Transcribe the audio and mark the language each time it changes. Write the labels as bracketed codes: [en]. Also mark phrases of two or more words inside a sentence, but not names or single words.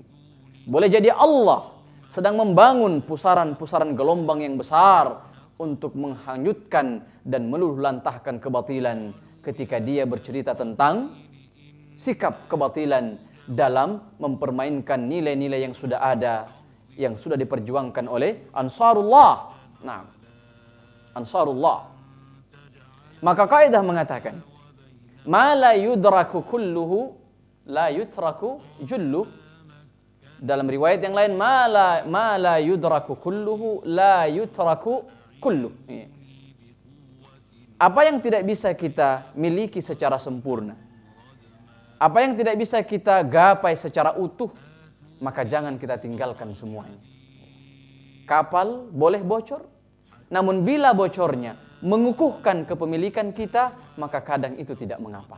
[id] Boleh jadi Allah sedang membangun pusaran-pusaran gelombang yang besar untuk menghanyutkan dan meluluhlantahkan kebatilan ketika dia bercerita tentang sikap kebatilan dalam mempermainkan nilai-nilai yang sudah ada, yang sudah diperjuangkan oleh Ansarullah. Nah, Ansarullah. Maka kaidah mengatakan, [ar] ما لا يدرك كله لا يترك جله. [id] Dalam riwayat yang lain, [ar] ما لا يدرك كله لا يترك كله. [id] Apa yang tidak bisa kita miliki secara sempurna, apa yang tidak bisa kita gapai secara utuh, maka jangan kita tinggalkan semuanya. Kapal boleh bocor, namun bila bocornya mengukuhkan kepemilikan kita, maka kadang itu tidak mengapa.